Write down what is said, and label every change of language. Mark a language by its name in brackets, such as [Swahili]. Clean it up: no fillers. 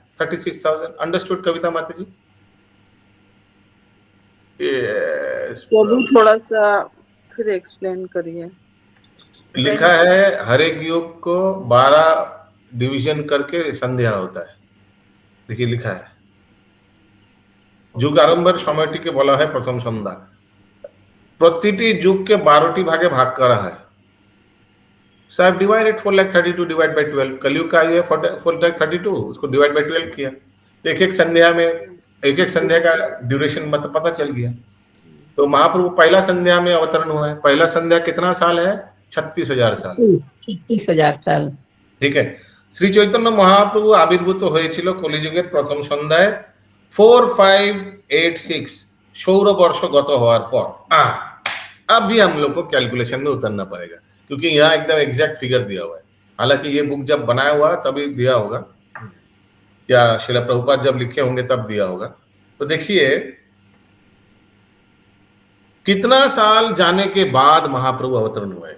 [Hindi] 36,000। Understood कविता माता जी? [English] Yes, [Hindi] प्रभु थोड़ा सा फिर एक्सप्लेन करिए। लिखा है हर एक युग को 12 डिवीजन करके संध्या होता है। देखिए लिखा है [Bangla] যুগ আরম্ভের সময়টিকে বলা হয় প্রথম সন্ধ্যা। প্রতিটি যুগকে 12টি ভাগে [Hindi] भाग करा है। [English] So I have divided [Hindi] 4,32 divide by 12। कलयुग का आयु है 4,32, उसको डिवाइड बाय 12 किया तो एक एक संध्या में एक एक संध्या का ड्यूरेशन मतलब पता चल गया। तो महाप्रभु पहला संध्या में अवतरण हुआ है। पहला संध्या कितना साल है? 36,000 साल। [Bangla] 36,000 সাল। ঠিক আছে। শ্রী চৈতন্য মহাপ্রভু আবির্ভূত হয়েছিল কলিযুগের প্রথম সন্ধ্যায় 4586 [Hindi] सौर वर्ष गत होने पर। अब भी हम लोग को कैलकुलेशन में उतरना पड़ेगा क्योंकि यहाँ एकदम एग्जैक्ट फिगर दिया हुआ है। हालांकि ये बुक जब बनाया हुआ तभी दिया होगा या श्रील प्रभुपाद जब लिखे होंगे तब दिया होगा। तो देखिए कितना साल जाने के बाद महाप्रभु अवतरण हुए।